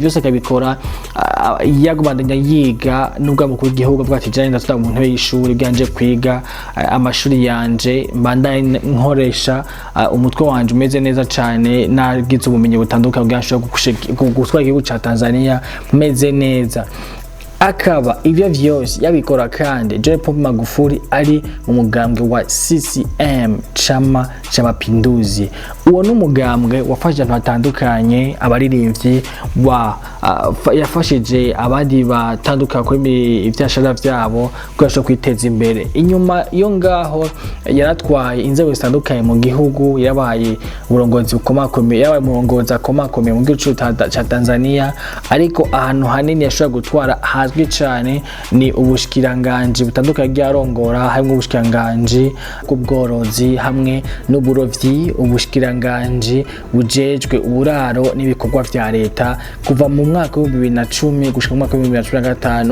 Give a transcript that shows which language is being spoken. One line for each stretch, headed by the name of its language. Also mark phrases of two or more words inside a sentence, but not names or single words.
Rundi: Byose akabikora yagumandanya yiga nubwo umukuru w'igihugu avuga ati jane ndatuta mu ntebe y'ishuri byanje kwiga amashuri yanje mbandanye nkoresha umutwe wanje umeze neza cyane nagize ubumenyi butandukanye bwashobora gutwara igihugu ca Tanzania meze neza. Akaba ivyo vyose yabikora kandi John Pombe Magufuli ari umugambwe wa CCM
Swahili: chama cha mapinduzi.
Rundi: Uwo n'umugambwe wafashe abantu batandukanye abaririmbyi yafashije abandi batandukanye kuri ivyashara vyabo kwasho kwiteza imbere. Inyuma yo ngaho yaratwaye inzego zitandukanye mu gihugu, yabaye uburongozi bukomakomeye, yabaye umurongozi akomakomeye mu gihugu ca Tanzania, ariko ahantu hanini yashobora gutwara hazwi cyane ni ubushikiranganje butandukanye byarongora, hamwe ubushikiranganje bw'ubworozi hamwe n'uburovyi, ubushikiranganje bujejwe uburaro n'ibikorwa vya leta kuva mu mwaka wa 2010 gushika mu mwaka wa 2015.